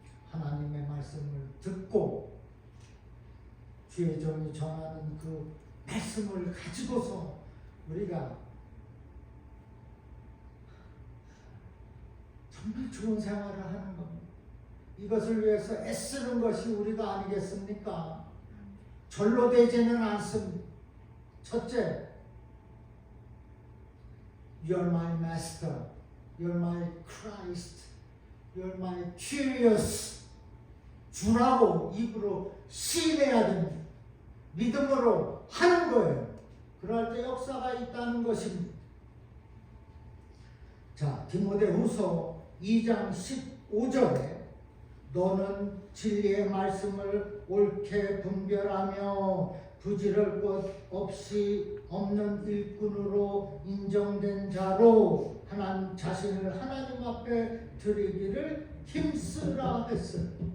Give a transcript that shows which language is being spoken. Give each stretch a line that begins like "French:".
Korean: 하나님의 말씀을 듣고 주의 종이 전하는 그 말씀을 가지고서 우리가 정말 좋은 생활을 하는 겁니다. 이것을 위해서 애쓰는 것이 우리가 아니겠습니까? 절로 되지는 않습니다.
English: 첫째, You're my master, You're my Christ, You're my curious.
Korean: 주라고 입으로 시인해야 됩니다. 믿음으로 하는 거예요. 그럴 때 역사가 있다는 것입니다. 자, 디모데후서 2장 15절에 너는 진리의 말씀을 옳게 분별하며 부지럴 것 없이 없는 일꾼으로 인정된 자로 하나님 자신을 하나님 앞에 드리기를 힘쓰라 했어요.